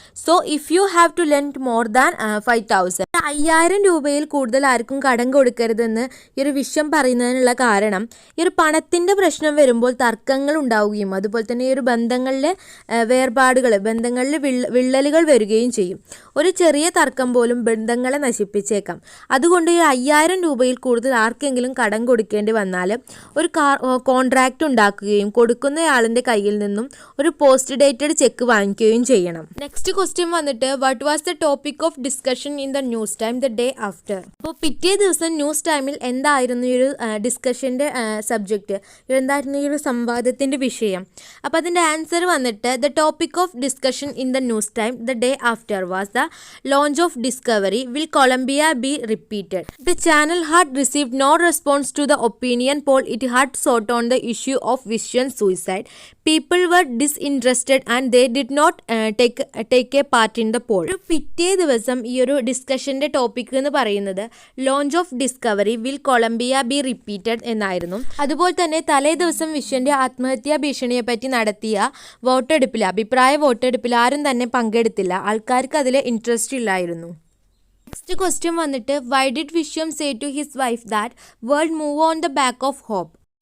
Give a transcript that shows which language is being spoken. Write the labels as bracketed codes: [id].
[en] So if you have to lend more than 5,000. [ml] 5,000 രൂപയിൽ കൂടുതൽ ആർക്കും കടം കൊടുക്കരുതെന്ന് ഈ ഒരു വിശ്വം പറയുന്നതിനുള്ള കാരണം ഈ ഒരു പണത്തിൻ്റെ പ്രശ്നം വരുമ്പോൾ തർക്കങ്ങൾ ഉണ്ടാവുകയും അതുപോലെ തന്നെ ഈ ഒരു ബന്ധങ്ങളിലെ വേർപാടുകൾ, ബന്ധങ്ങളിൽ വിള്ളലുകൾ വരികയും ചെയ്യും. ഒരു ചെറിയ തർക്കം പോലും ബന്ധങ്ങളെ നശിപ്പിച്ചേക്കാം. അതുകൊണ്ട് ഈ 5,000 രൂപയിൽ കൂടുതൽ ആർക്കെങ്കിലും കടം കൊടുക്കേണ്ടി വന്നാൽ ഒരു കോൺട്രാക്ട് ഉണ്ടാക്കുകയും കൊടുക്കുന്നയാളിന്റെ കയ്യിൽ നിന്നും ഒരു പോസ്റ്റ് ഡേറ്റഡ് ചെക്ക് വാങ്ങിക്കുകയും ചെയ്യണം. [en] Next question വന്നിട്ട് what was the topic of discussion in the news time the day after? [ml] അപ്പോൾ പിറ്റേ ദിവസം ന്യൂസ് ടൈമിൽ എന്തായിരുന്നു ഈ ഒരു ഡിസ്കഷൻ്റെ സബ്ജക്റ്റ്, എന്തായിരുന്നു ഈ ഒരു സംവാദത്തിൻ്റെ വിഷയം? [en] അപ്പോൾ അതിൻ്റെ ആൻസർ വന്നിട്ട് the topic of discussion in the news time the day after was the launch of Discovery will Columbia be repeated? The channel had received no response to the opinion poll it had sought on the issue of Vishwan's suicide. People were disinterested and they did not take a part in the poll. [ml] പിറ്റേ ദിവസം ഈ ഒരു ഡിസ്കഷൻ്റെ topic എന്ന് പറയുന്നത് launch of discovery will Colombia be repeated എന്നായിരുന്നു. അതുപോലെ തന്നെ തലേ ദിവസം വിശ്വന്റെ ആത്മഹത്യാ ഭീഷണിയെ പറ്റി നടത്തിയ വോട്ടെടുപ്പിൽ, അഭിപ്രായ വോട്ടെടുപ്പിൽ ആരും തന്നെ പങ്കെടുത്തില്ല. ആൾക്കാർക്ക് അതിൽ ഇൻട്രസ്റ്റ് ഇല്ലായിരുന്നു. [en] Next question വന്നിട്ട് why did Vishwam say to his wife that world move on the back of hope?